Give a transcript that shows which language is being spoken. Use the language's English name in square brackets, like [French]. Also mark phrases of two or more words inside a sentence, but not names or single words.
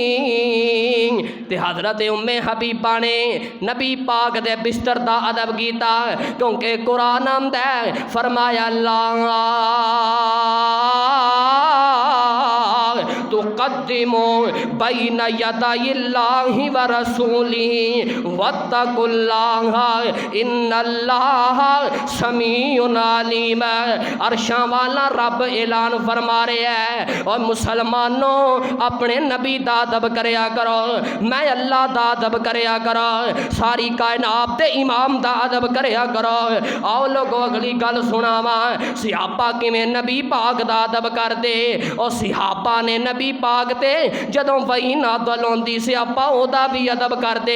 [Punjabi] تے حضرت ام حبیبہ نے نبی پاک دے بستر دا ادب کیتا، کیونکہ قرآن آندا فرمایا [Arabic] الله تقدموا بين يدي الله ورسوله واتقوا الله إن الله سميع عليم. [Punjabi] عرشاں والا رب اعلان فرما رہا ہے، اور مسلمانو اپنے نبی دا ادب کریا کرو، میں اللہ دا ادب کریا کرو، ساری کائنات دے امام دا ادب کریا کرو. آؤ لوکو اگلی گل سناواں، صحابہ کیویں نبی پاک دا ادب کردے. اور صحابہ نے نبی پاک تے جدوں وحی نازل ہوندی صحابہ اوہدا بھی ادب کردے.